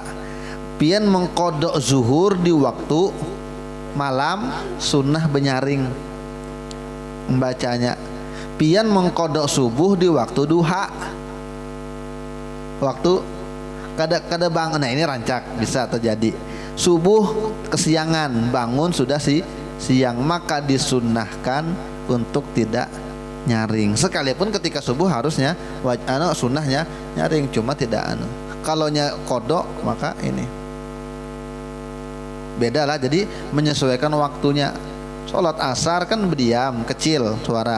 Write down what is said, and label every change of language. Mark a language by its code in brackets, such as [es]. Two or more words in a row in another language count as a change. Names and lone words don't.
[bjn] Pian mengkodok zuhur di waktu malam, sunnah benyaring membacanya. Pian mengkodok subuh di waktu duha, waktu kada bangun. Nah ini rancak, bisa terjadi subuh kesiangan, bangun sudah siang, maka disunnahkan untuk tidak nyaring. Sekalipun ketika subuh harusnya sunnahnya nyaring, cuma tidak kalau kodok maka ini beda lah. Jadi menyesuaikan waktunya. Sholat asar kan berdiam, kecil suara.